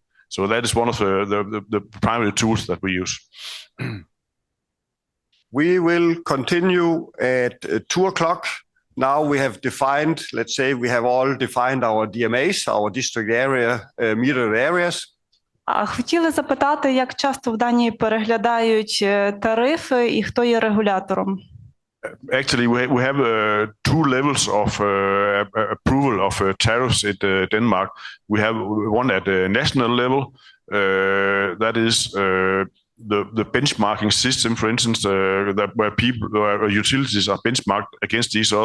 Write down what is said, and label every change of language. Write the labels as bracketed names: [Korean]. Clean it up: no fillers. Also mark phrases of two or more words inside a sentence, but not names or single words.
[English] So that is one of the primary tools that we use. We will continue at 2:00. Now we have defined, let's say we have all defined our DMAs, our district area, metered areas. [Ukrainian] Хотіли запитати, як часто в Данії переглядають тарифи і хто є регулятором? [English] Actually, we have two levels of approval of tariffs in Denmark. We have one at the national level, that is the benchmarking system, for instance, where utilities are benchmarked against each other.